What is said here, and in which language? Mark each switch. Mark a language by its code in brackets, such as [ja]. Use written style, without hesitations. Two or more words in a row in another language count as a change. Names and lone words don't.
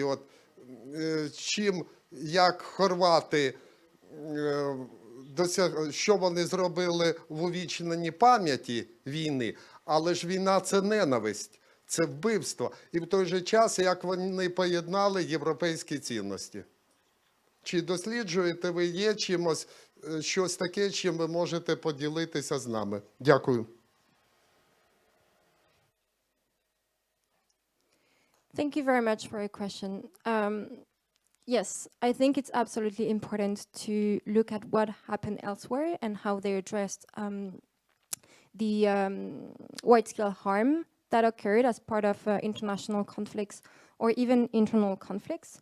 [uk] От, як хорвати, що вони зробили в увічненні пам'яті війни, але ж війна – це ненависть, це вбивство. І в той же час, як вони поєднали європейські цінності. Чи досліджуєте ви, є чимось, щось таке, чим ви можете поділитися з нами? Дякую. [en] Thank you very much for your question. Yes, I think it's absolutely important to look at what happened elsewhere and how they addressed the wide-scale harm that occurred as part of international conflicts or even internal conflicts.